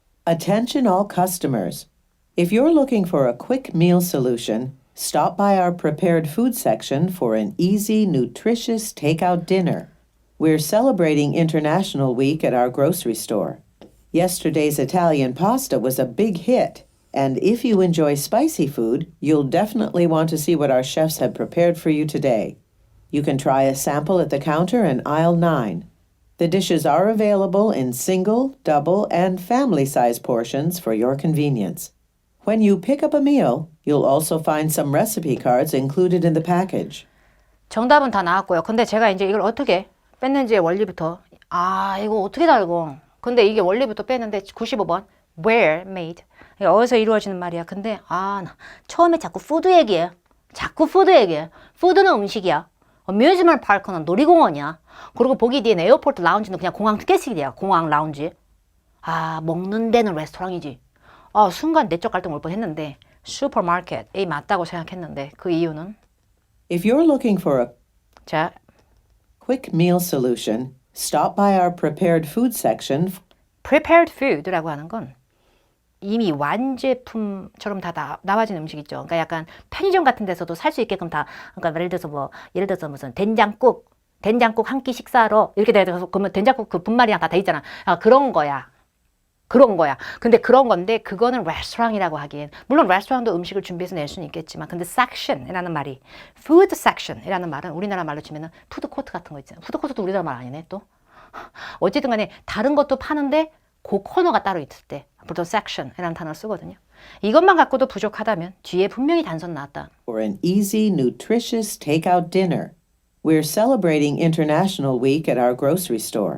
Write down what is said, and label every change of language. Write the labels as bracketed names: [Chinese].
[English] Attention all customers. If you're looking for a quick meal solution, stop by our prepared food section for an easy, nutritious takeout dinner. We're celebrating International Week at our grocery store. Yesterday's Italian pasta was a big hit, and if you enjoy spicy food, you'll definitely want to see what our chefs have prepared for you today. You can try a sample at the counter in aisle 9. The dishes are available in single, double, and family-size portions for your convenience. When you pick up a meal, you'll also find some recipe cards included in the package. [Korean] 정답은 다 나왔고요. 근데 제가 이제 이걸 어떻게 뺐는지의 원리부터 이거 어떻게 다 알고. 근데 이게 원리부터 뺐는데 95번 where made 이게 어디서 이루어지는 말이야. 근데 나 처음에 자꾸 푸드 얘기해. 자꾸 푸드 얘기해. 푸드는 음식이야. 뮤지컬 파크는 놀이공원이야. 그리고 보기 뒤에 에어포트 라운지는 그냥 공항 티켓식이야. 공항 라운지. 먹는 데는 레스토랑이지. 순간 내적 갈등 올 뻔했는데 슈퍼마켓이 맞다고 생각했는데 그 이유는 [English] If you're looking for a [Korean] 자 [English] quick meal solution, stop by our prepared food section. [Korean] prepared food라고 하는 건 이미 완제품처럼 다 나와진 음식 있죠. 그러니까 약간 편의점 같은 데서도 살 수 있게끔 다 그러니까 예를 들어서 무슨 된장국 한 끼 식사로 이렇게 돼서 그러면 된장국 그 분말이랑 다 돼 있잖아. 그런 거야. 근데 그런 건데 그거는 레스토랑이라고 하기엔 물론 레스토랑도 음식을 준비해서 낼 수는 있겠지만 근데 section이라는 말이 food section이라는 말은 우리나라 말로 치면은 푸드코트 같은 거 있잖아. 푸드코트도 우리나라 말 아니네 또. 어쨌든 간에 다른 것도 파는데 그 코너가 따로 있을 때 보통 section이라는 단어를 쓰거든요. 이것만 갖고도 부족하다면 뒤에 분명히 단선 나왔다. [English] For an easy, nutritious takeout dinner. We're celebrating International Week at our grocery store.